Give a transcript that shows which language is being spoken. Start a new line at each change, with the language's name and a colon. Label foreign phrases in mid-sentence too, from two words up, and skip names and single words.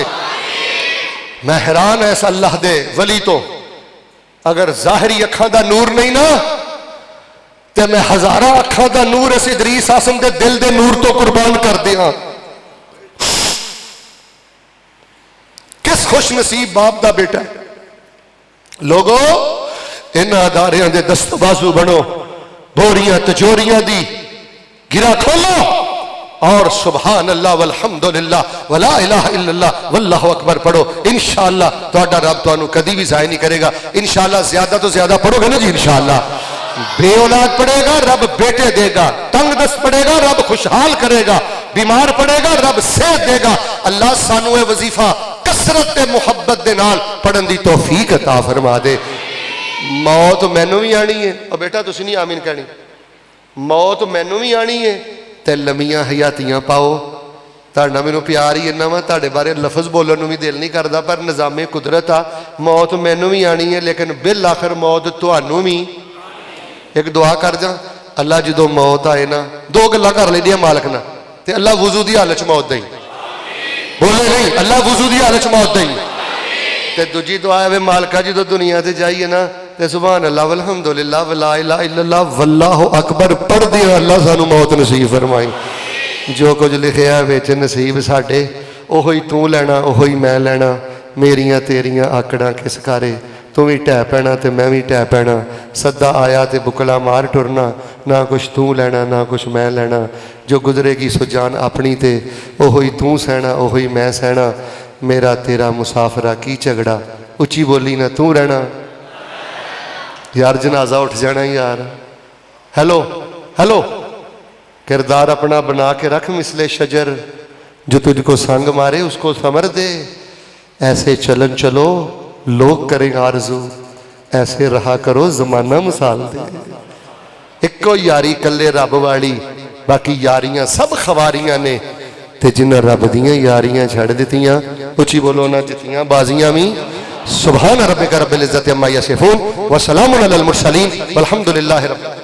Punjabi: میں حیران ہے اس اللہ دے ولی تو، اگر ظاہری اکھاں دا نور نہیں نا تے میں ہزاراں اکھاں دا نور اس ادریس آسم دے دل دے نور تو قربان کر دیا. کس خوش نصیب باپ دا بیٹا ہے. لوگو انہاں اداریاں دے دست بازو بنو، بوریاں تجوریاں دی گرہ کھولو اور
Arabic: سبحان الله والحمد لله ولا إله إلا الله والله أكبر
Punjabi: पढ़ो। ان شاء اللہ تہاڈا رب تہانوں کدی بھی ضائع نہیں کرے گا. ان شاء اللہ زیادہ تو زیادہ پڑھو گے نا جی۔ ان شاء اللہ بے اولاد پڑے گا رب بیٹے دے گا، تنگدست پڑے گا رب خوشحال کرے گا، بیمار پڑے گا رب صحت دے گا. اللہ سانوں یہ وظیفہ کثرت تے محبت دے نال پڑھن دی توفیق عطا فرما دے. موت مینوں بھی آنی ہے اور بیٹا تسیں نہیں آمین کہنی، موت مینوں بھی آنی ہے تے لمیاں حیاتیاں پاؤ. تہاڈا مینوں پیار ہی انا وا، تہاڈے بارے لفظ بولن نوں بھی دل نہیں کردا، پر نظامِ قدرت آ. موت مینوں بھی آنی ہے لیکن بالآخر موت تہانوں بھی. ایک دعا کر جا، اللہ جو موت آئے نا، دو گلاں کر لیندیاں مالک نا، تے اللہ وضو دی حالت چ موت دئیں. بولے نہیں، اللہ وضو دی حالت چ موت دئیں. تے دوجی دعا ہے وے مالکا جو دنیا سے جائیے نا تے
Arabic: سبحان الله والحمد لله ولا إله إلا الله والله أكبر
Punjabi: پڑھ دیا اللہ سانوں موت نصیب فرمائی. جو کچھ لکھیا وچ نصیب ساڈے اوہی تو لینا اوہی میں لینا، میریاں تیریاں آکڑاں کس کارے، تو بھی ڈھہ پینا تو میں بھی ڈھہ پینا، صدا آیا تو بکلا مار ٹرنا، نا کچھ تو لینا نا کچھ میں لینا، جو گزرے گی سو جان اپنی تے اوہی تو سہنا اوہی میں سہنا، میرا تیرا مسافرا کی جھگڑا، اچی بولی نا تو رہنا. یار جنازہ اٹھ جانا یار.
English: hello hello,
Urdu: کردار اپنا بنا کے رکھ مثلِ شجر، جو تجھ کو سنگ مارے اس کو ثمر دے، ایسے چلن چلو لوگ کریں آرزو، ایسے رہا کرو زمانہ مثال دے.
Punjabi: اکو یاری کلے رب والی، باقی یاریاں سب خواریاں نے، تے جنہیں رب دیاں یاریاں چھڈ دتیاں اچی بولو نا جتیاں بازیاں بھی.
Arabic: سبحان ربك رب العزة عما يصفون وسلام على المرسلين والحمد لله رب العالمين.